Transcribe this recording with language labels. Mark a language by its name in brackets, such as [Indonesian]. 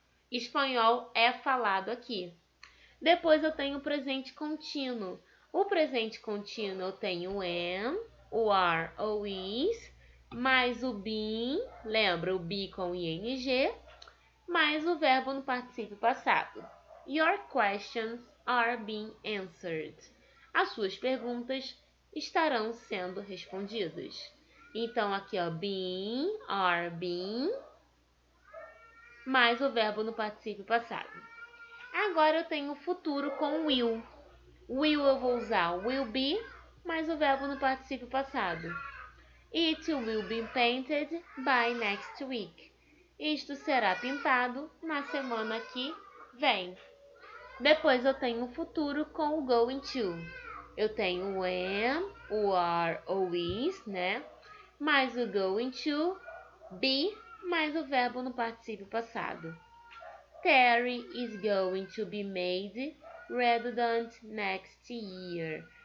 [Portuguese] Espanhol é falado aqui. Depois eu tenho o presente contínuo. O presente contínuo eu tenho o am, o are ou is, mais o been, lembra o be com ing, mais o verbo no particípio passado. [English] Your questions are being answered. [Portuguese] As suas perguntas estarão sendo respondidas. Então, aqui, ó, been, are being, mais o verbo no particípio passado. Agora eu tenho o futuro com will. Will eu vou usar will be, mais o verbo no particípio passado. [English] It will be painted by next week. [Portuguese] Isto será pintado na semana que vem. Depois eu tenho o futuro com o going to. Eu tenho o am, o are ou is, né? Mais o going to, be, mais o verbo no particípio passado. [English] Terry is going to be made redundant next year.